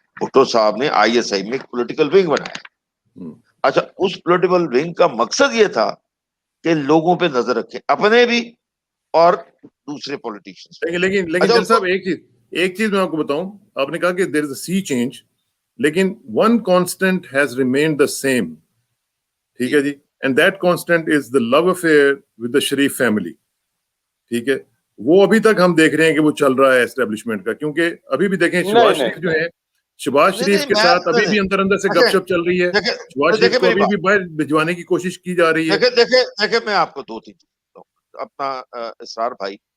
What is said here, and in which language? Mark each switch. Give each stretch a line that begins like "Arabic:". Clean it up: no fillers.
Urdu: بھٹو صاحب نے I S I میں ایک پولیٹیکل ونگ بنایا. اچھا, اس پولیٹیکل ونگ کا مقصد یہ تھا کہ لوگوں پہ نظر رکھیں, اپنے بھی اور دوسرے پولیٹیشنز. لیکن جل صاحب ایک چیز میں آپ کو بتاؤں, آپ نے کہا کہ
English: there is a sea change,
Urdu: لیکن
English: One constant has remained the same.
Urdu: ٹھیک ہے جی,
English: And that constant is the love affair with the Sharif family.
Urdu: ٹھیک ہے, وہ ابھی تک ہم دیکھ رہے ہیں کہ وہ چل رہا ہے اسٹیبلشمنٹ کا, کیونکہ ابھی بھی دیکھیں شہباز شریف جو ہے, شہباز شریف کے ساتھ ابھی بھی اندر سے گپ شپ چل رہی ہے. شہباز شریف کو ابھی بھی باہر بھجوانے کی کوشش کی جا رہی ہے. دیکھیں میں آپ کو دو تین چیز بتاؤں اپنا اسرار بھائی.